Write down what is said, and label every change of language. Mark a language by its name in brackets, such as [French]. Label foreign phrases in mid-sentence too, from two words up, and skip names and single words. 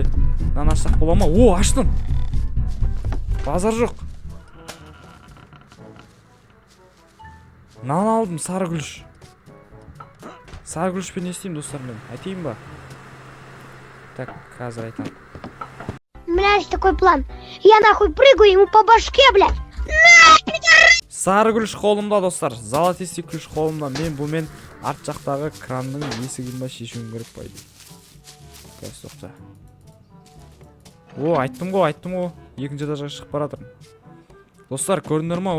[Kazakh] Нан ашсақ бола ма? Аштым! Базар жоқ. Нан алдым, сары күліш. Сары күлішпен не істеймін достар мен? Айтайын ба? Так, қазір айтам. [Russian] У меня есть такой план. Я нахуй прыгаю ему по башке, блядь. [Kazakh] Сары күліш қолымда достар. Золотистый күліш қолымда. Мен бұмен арт жақтағы кранның есігін ба шешуім керек байды. Қазір тоқта. Айттым ғой. Екінші этажға шығып баратырмын. Достар, көрдіңдер ма?